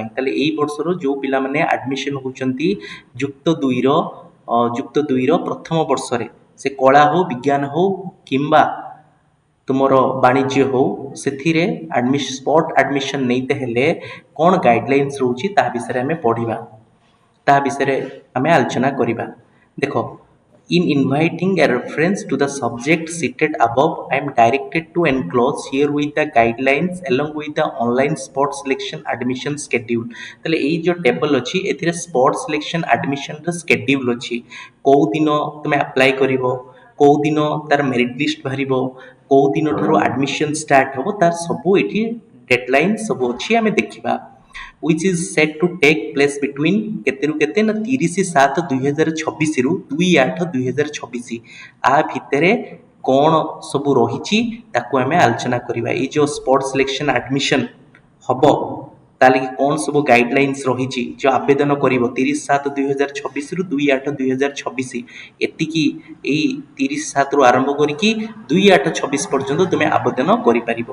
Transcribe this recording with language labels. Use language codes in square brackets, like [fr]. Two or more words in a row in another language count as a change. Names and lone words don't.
[or] ତାହେଲେ ଏଇ ବର୍ଷର ଯେଉଁ ପିଲାମାନେ ଆଡ଼ମିସନ୍ ହେଉଛନ୍ତି ଯୁକ୍ତ ଦୁଇର ପ୍ରଥମ ବର୍ଷରେ, ସେ କଳା ହଉ, ବିଜ୍ଞାନ ହଉ କିମ୍ବା ତୁମର ବାଣିଜ୍ୟ ହଉ, ସେଥିରେ [en] spot admission [or] ନେଇତେ ହେଲେ କ'ଣ ଗାଇଡ଼ଲାଇନ୍ସ ରହୁଛି ତାହା ବିଷୟରେ ଆମେ ପଢ଼ିବା, ତାହା ବିଷୟରେ ଆମେ ଆଲୋଚନା କରିବା। ଦେଖ, [en] in inviting a reference to the subject cited above, I am directed to enclose here with the guidelines along with the online sport selection admission schedule। [or] ତାହେଲେ ଏଇ ଯେଉଁ ଟେବଲ୍ ଅଛି ଏଥିରେ [en] sport selection admission's schedule [or] ଅଛି। କେଉଁ ଦିନ ତୁମେ ଆପ୍ଲାଏ କରିବ, କେଉଁ ଦିନ ତାର [en] merit list [or] ବାହାରିବ, କେଉଁ ଦିନଠାରୁ [en] admission start [or] ହେବ, ତାର ସବୁ ଏଠି ଡେଡ଼ଲାଇନ୍ ସବୁ ଅଛି, ଆମେ ଦେଖିବା। [en] which is set to take place between [or] କେତେରୁ କେତେ ନା 30/7/2026ରୁ 2/8/2026। ଆ ଭିତରେ କ'ଣ ସବୁ ରହିଛି ତାକୁ ଆମେ ଆଲୋଚନା କରିବା। ଏଇ ଯେଉଁ [en] sport selection admission [or] ହେବ ତାହେଲେ କ'ଣ ସବୁ ଗାଇଡ଼ଲାଇନ୍ସ ରହିଛି, ଯେଉଁ ଆବେଦନ କରିବ 30/7/2026ରୁ 2/8/2026, ଏତିକି ଏଇ 30/7ରୁ ଆରମ୍ଭ କରିକି 2/8/26 ପର୍ଯ୍ୟନ୍ତ ତୁମେ ଆବେଦନ କରିପାରିବ।